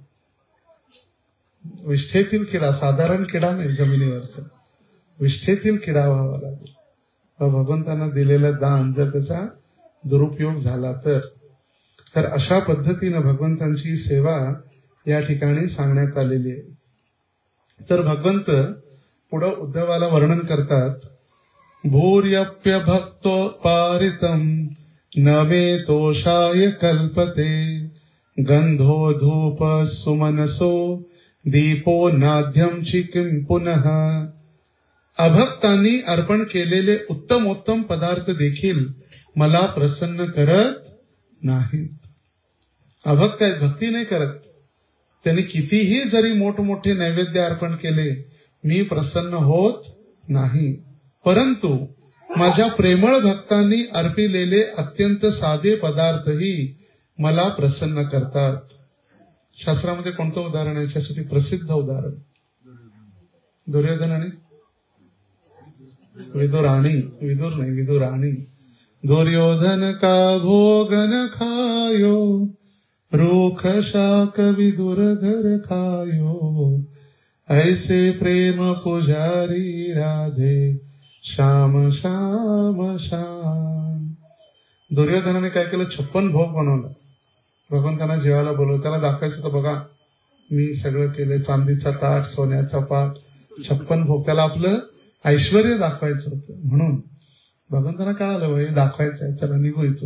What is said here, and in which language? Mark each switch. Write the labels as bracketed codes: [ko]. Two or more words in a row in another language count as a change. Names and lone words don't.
[mr] विष्ठेतील किडा, साधारण किडा नाही, जमिनीवरचा विष्ठेतील किडा व्हावा लागेल. भगवंतांना दिलेलं दान जर त्याचा दुरुपयोग झाला तर अशा पद्धतीनं भगवंतांची सेवा या ठिकाणी सांगण्यात आलेली आहे. तर भगवंत पुढे उद्धवाला वर्णन करतात, [sa] भूर्यप्य भक्तो पारितम न मे तोषाय कल्पते गंधो धूप सुमनसो दीपो नाद्यम चिकिम पुनः. [mr] अभक्तांनी अर्पण केलेले उत्तमोत्तम पदार्थ देखील मला प्रसन्न करत नाहीत. अभक्त आहेत, भक्ती नाही करत. त्यांनी कितीही जरी मोठमोठे नैवेद्य अर्पण केले, मी प्रसन्न होत नाही. परंतु माझ्या प्रेमळ भक्तांनी अर्पिलेले अत्यंत साधे पदार्थही मला प्रसन्न करतात. शास्त्रामध्ये कोणतं उदाहरण आहे याच्यासाठी? प्रसिद्ध उदाहरण दुर्योधन आणि विदुराणी, विदुर नाही, विदुराणी. [hi] दुर्योधन का भोगन खायो रूख शाक विदुर घर खायो ऐसे प्रेम पुजारी राधे श्याम श्याम श्याम. [mr] दुर्योधनाने काय केलं? 56 भोग बनवला. भगवंतांना जेवायला बोलवलं, त्याला दाखवायचं तर बघा मी सगळं केलंय, चांदीचा ताट, सोन्याचा पाट, 56 भोग. त्याला आपलं ऐश्वर्य दाखवायचं होतं. म्हणून भगवंतांना काय आलं हे दाखवायचं आहे, चला निघू इथून.